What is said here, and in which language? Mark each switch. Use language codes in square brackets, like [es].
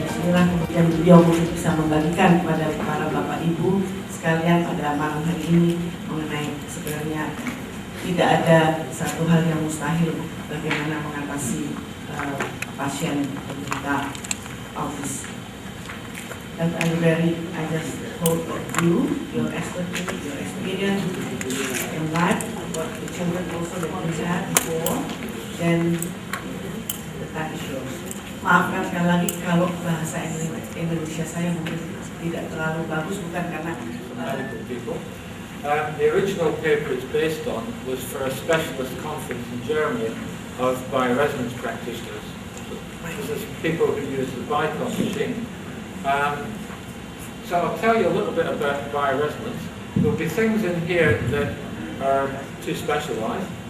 [id] inilah kemudian beliau bisa membagikan kepada para bapak ibu sekalian pada malam hari ini mengenai sebenarnya tidak ada satu hal yang mustahil bagaimana mengatasi pasien penderita autis. [en] And Barrie, I just hope that your expertise, your experience in life, what the children also that you had before, then the time is yours. [id] Maafkan sekali lagi kalau bahasa Indonesia saya mungkin tidak terlalu bagus, bukan karena [en] medical people. The original paper it's based on was for a specialist conference in Germany of bioresonance practitioners. This is people who use the BICOM machine. So I'll tell you a little bit about bioresonance. There'll be things in here that are too specialized.